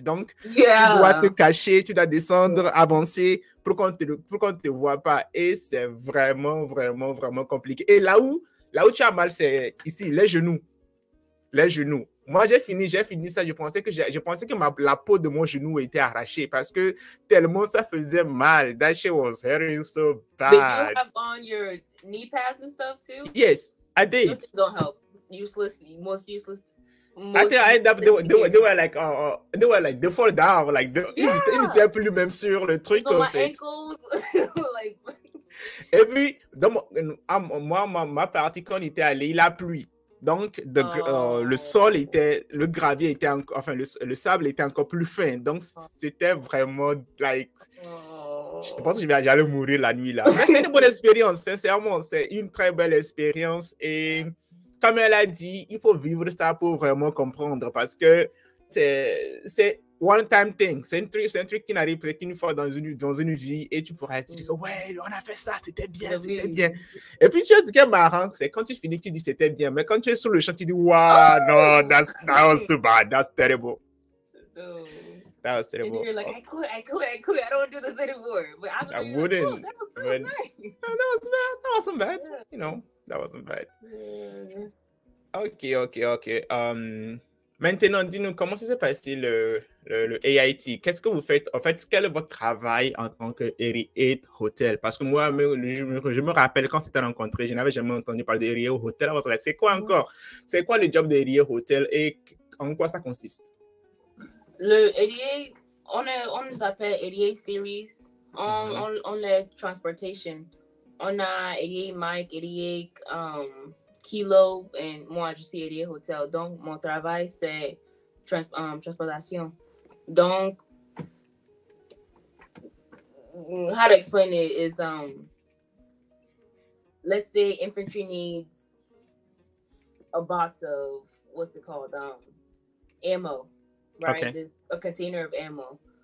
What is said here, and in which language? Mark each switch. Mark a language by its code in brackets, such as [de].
[fr] Donc, tu dois te cacher, tu dois descendre, avancer pour qu'on te voit pas. Et c'est vraiment, vraiment, vraiment compliqué. Et là où tu as mal, c'est ici, les genoux. Les genoux. Moi, j'ai fini ça. Je pensais que la peau de mon genou était arrachée parce que tellement ça faisait mal. [en] That shit was hurting so bad. Did you have on your knee pads and stuff too? Yes, I did. Those don't help. Most useless. I think I ended up, they were like, they fall down, like, [fr] ils étaient plus même sur le truc, [en] so [fr] en [en] my [fr] fait. [en] ankles, like... [fr] Et puis, moi, ma partie, quand on était allé, il a plu. Donc, le sol le gravier était enfin, le sable était encore plus fin. Donc, c'était vraiment, like, je pense que j'allais mourir la nuit, là. Mais c'est une bonne expérience, sincèrement. C'est une très belle expérience. Et comme elle a dit, il faut vivre ça pour vraiment comprendre parce que c'est [en] one-time thing. [fr] C'est un truc qui n'arrive peut-être qu'une fois dans une vie et tu pourras dire que ouais, on a fait ça, c'était bien. Et puis tu as dit que marrant, c'est quand tu finis que tu dis c'était bien, mais quand tu es sur le champ, tu dis [en] wow, no, that was too bad, that's terrible. That was terrible. And you're like, I quit, I don't want to do this anymore. But I wouldn't. Like, oh, that was so nice. No, that wasn't bad. You know, that wasn't bad. Ok. [fr] Maintenant, dis-nous, comment ça s'est passé le AIT? Qu'est-ce que vous faites? En fait, quel est votre travail en tant que Area Hotel? Parce que moi, je me rappelle quand c'était rencontré, je n'avais jamais entendu parler d'Area Hotel. C'est quoi encore? C'est quoi le job d'Area Hotel et en quoi ça consiste? Le ADA, on nous appelle ADA Series. On les transportation. On a ADA Mike, ADA Kilo, et moi, je suis ADA Hotel. Donc, mon travail, c'est transportation. [en] Donc, how to explain it is, let's say infantry needs a box of, what's it called, ammo, right? Okay. A container of ammo.